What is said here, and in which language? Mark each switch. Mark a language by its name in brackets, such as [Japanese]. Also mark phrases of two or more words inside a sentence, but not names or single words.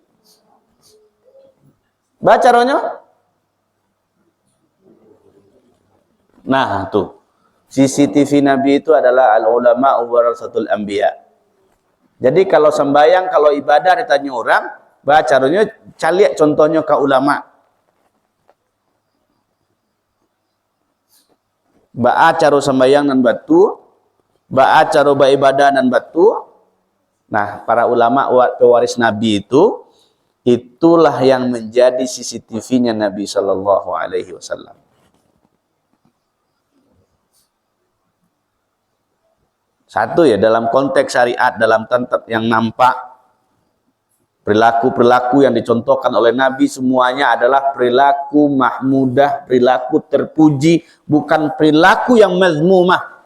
[Indonesian] Baca rohnya? Nah, tuh. CCTV Nabi itu adalah [Arabic] العلماء ورثة الأنبياء. [Indonesian] Jadi kalau sembahyang, kalau ibadah ditanya orang, baca rohnya cari contohnya ke ulama. [Minangkabau] Ba'a caro sembahyang nan batu, ba'a caro beribadah nan batu. [Indonesian] Nah, para ulama pewaris Nabi itu, itulah yang menjadi CCTV-nya Nabi [Arabic] صلى الله عليه وسلم. [Indonesian] Satu ya, dalam konteks syariat, dalam tempat yang nampak, perilaku-perilaku yang dicontohkan oleh Nabi semuanya adalah perilaku mahmudah, perilaku terpuji, bukan perilaku yang mazmumah.